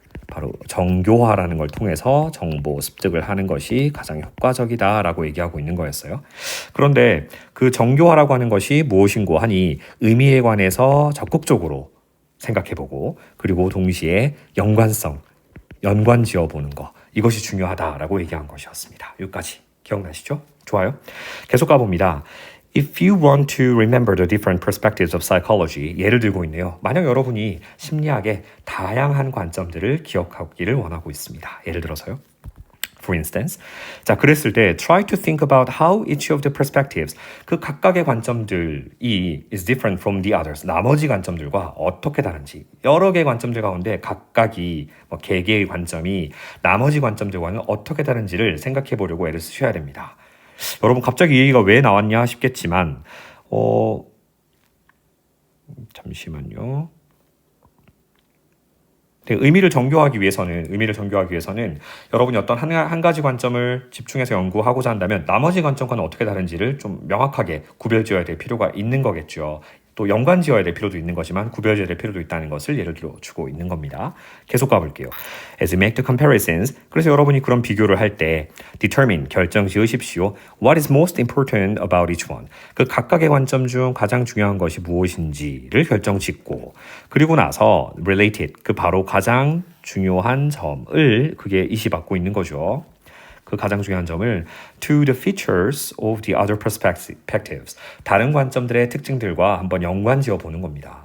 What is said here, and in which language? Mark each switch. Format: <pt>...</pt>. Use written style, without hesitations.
<ko>바로 정교화라는 걸 통해서 정보 습득을 하는 것이 가장 효과적이다라고 얘기하고 있는 거였어요. 그런데 그 정교화라고 하는 것이 무엇인고 하니 의미에 관해서 적극적으로 생각해보고 그리고 동시에 연관성, 연관 지어보는 거 이것이 중요하다라고 얘기한 것이었습니다. 여기까지 기억나시죠? 좋아요. 계속 가봅니다.</ko> <en>If you want to remember the different perspectives of psychology,</en> <ko>예를 들고 있네요. 만약 여러분이 심리학의 다양한 관점들을 기억하기를 원하고 있습니다. 예를 들어서요.</ko> <en>For instance,</en> <ko>자, 그랬을 때</ko> <en>try to think about how each of the perspectives,</en> <ko>그 각각의 관점들이</ko> <en>is different from the others,</en> <ko>나머지 관점들과 어떻게 다른지, 여러 개의 관점들 가운데 각각이 개개의 관점이 나머지 관점들과는 어떻게 다른지를 생각해 보려고 애를 쓰셔야 됩니다. 여러분 갑자기 이 얘기가 왜 나왔냐 싶겠지만 잠시만요. 의미를 정교하기 위해서는 여러분이 어떤 한 가지 관점을 집중해서 연구하고자 한다면 나머지 관점과는 어떻게 다른지를 좀 명확하게 구별지어야 될 필요가 있는 거겠죠. 또 연관지어야 될 필요도 있는 거지만 구별지어야 될 필요도 있다는 것을 예를 들어 주고 있는 겁니다. 계속 가볼게요.</ko> <en>As you make the comparisons,</en> <ko>그래서 여러분이 그런 비교를 할 때</ko> <en>determine,</en> <ko>결정 지으십시오.</ko> <en>What is most important about each one?</en> <ko>그 각각의 관점 중 가장 중요한 것이 무엇인지를 결정 짓고 그리고 나서 related, 그 바로 가장 중요한 점을 그게 이시받고 있는 거죠. 그 가장 중요한 점을</ko> <en>to the features of the other perspectives,</en> <ko>다른 관점들의 특징들과 한번 연관지어 보는 겁니다.</ko>